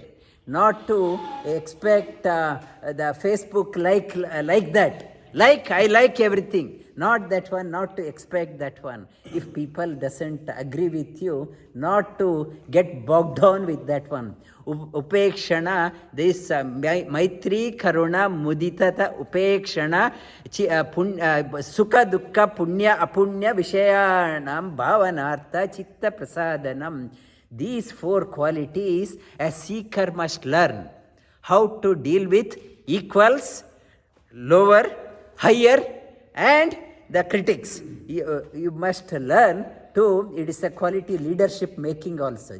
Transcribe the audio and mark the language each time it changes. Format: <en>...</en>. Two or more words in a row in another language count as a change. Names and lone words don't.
<en>Not to expect the Facebook like that. I like everything. Not that one, not to expect that one. If people doesn't agree with you, not to get bogged down with that one.</en> <sa>Upekshana, this Maitri, Karuna, Muditata, Upekshana, Sukha, Dukkha, Punya, Apunya, Vishayanam, Bhavanartha, Chitta Prasadanam.</sa> <en>These four qualities a seeker must learn. How to deal with equals, lower, higher, and the critics. You must learn to, it is a quality leadership making also.</en>